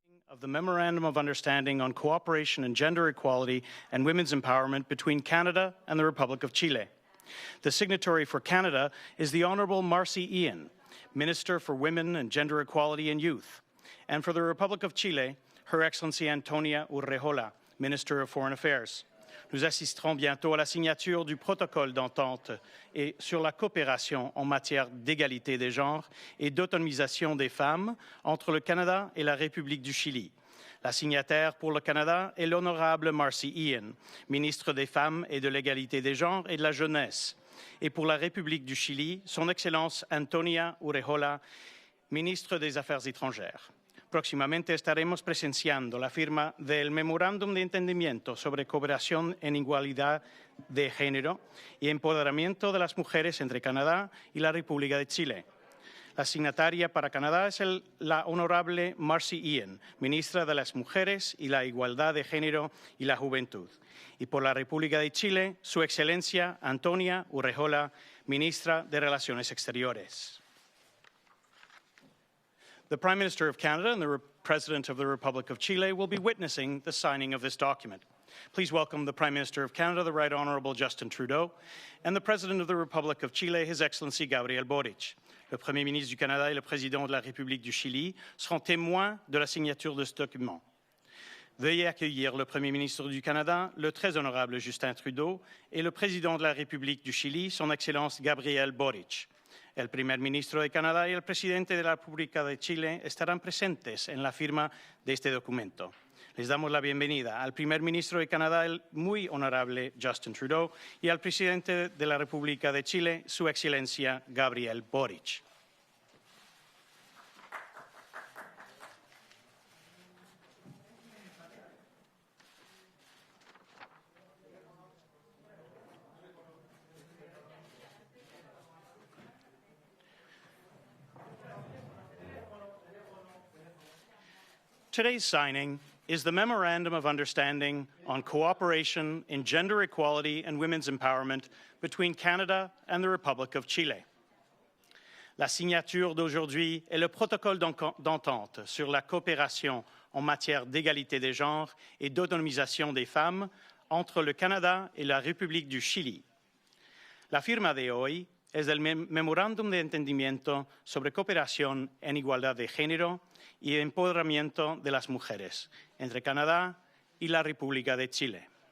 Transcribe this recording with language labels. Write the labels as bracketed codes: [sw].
[en] of the Memorandum of Understanding on Cooperation and Gender Equality and Women's Empowerment between Canada and the Republic of Chile. The signatory for Canada is the Honourable Marcy Ian, Minister for Women and Gender Equality and Youth, and for the Republic of Chile, Her Excellency Antonia Urrejola, Minister of Foreign Affairs. [fr] Nous assisterons bientôt à la signature du protocole d'entente et sur la coopération en matière d'égalité des genres et d'autonomisation des femmes entre le Canada et la République du Chili. La signataire pour le Canada est l'honorable Marcy Ian, ministre des Femmes et de l'égalité des genres et de la jeunesse. Et pour la République du Chili, son Excellence Antonia Urrejola, ministre des Affaires étrangères. [es] Próximamente estaremos presenciando la firma del Memorándum de Entendimiento sobre cooperación en igualdad de género y empoderamiento de las mujeres entre Canadá y la República de Chile. La signataria para Canadá es la honorable Marcy Ian, ministra de las Mujeres y la Igualdad de Género y la Juventud. Y por la República de Chile, Su Excelencia Antonia Urrejola, ministra de Relaciones Exteriores. [en] The Prime Minister of Canada and the President of the Republic of Chile will be witnessing the signing of this document. Please welcome the Prime Minister of Canada, the Right Honourable Justin Trudeau, and the President of the Republic of Chile, His Excellency Gabriel Boric. [fr] Le Premier ministre du Canada et le Président de la République du Chili seront témoins de la signature de ce document. Veuillez accueillir le Premier ministre du Canada, le très honorable Justin Trudeau, et le Président de la République du Chili, son Excellence Gabriel Boric. [es] El primer ministro de Canadá y el presidente de la República de Chile estarán presentes en la firma de este documento. Les damos la bienvenida al primer ministro de Canadá, el muy honorable Justin Trudeau, y al presidente de la República de Chile, Su Excelencia Gabriel Boric. [en] Today's signing is the Memorandum of Understanding on Cooperation in Gender Equality and Women's Empowerment between Canada and the Republic of Chile. [fr] La signature d'aujourd'hui est le protocole d'entente sur la coopération en matière d'égalité des genres et d'autonomisation des femmes entre le Canada et la République du Chili. [es] La firma de hoy es el Memorándum de Entendimiento sobre Cooperación en Igualdad de Género y Empoderamiento de las Mujeres entre Canadá y la República de Chile.